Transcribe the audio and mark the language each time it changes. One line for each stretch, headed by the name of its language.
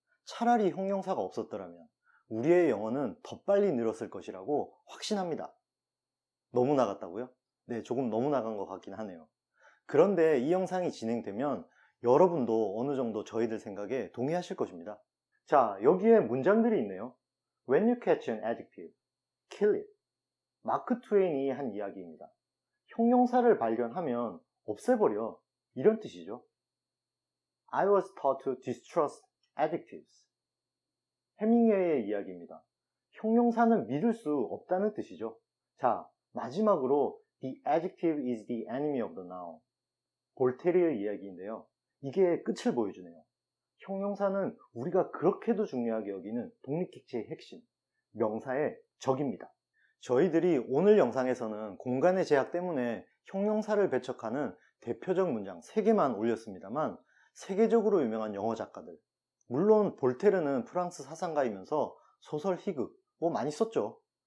Korean: 차라리 형용사가 없었더라면 우리의 영어는 더 빨리 늘었을 것이라고 확신합니다. 너무 나갔다고요? 네, 조금 너무 나간 것 같긴 하네요. 그런데 이 영상이 진행되면 여러분도 어느 정도 저희들 생각에 동의하실 것입니다. 자, 여기에 문장들이 있네요.
English: When you catch an adjective, kill it.
Korean: 마크 트웨인이 한 이야기입니다. 형용사를 발견하면 없애버려. 이런 뜻이죠.
English: I was taught to distrust adjectives.
Korean: 해밍웨이의 이야기입니다. 형용사는 믿을 수 없다는 뜻이죠. 자, 마지막으로
English: The adjective is the enemy of the noun.
Korean: 볼테르의 이야기인데요. 이게 끝을 보여주네요. 형용사는 우리가 그렇게도 중요하게 여기는 독립객체의 핵심, 명사의 적입니다. 저희들이 오늘 영상에서는 공간의 제약 때문에 형용사를 배척하는 대표적 문장 3개만 올렸습니다만 세계적으로 유명한 영어 작가들, 물론 볼테르는 프랑스 사상가이면서 소설, 희극 뭐 많이 썼죠.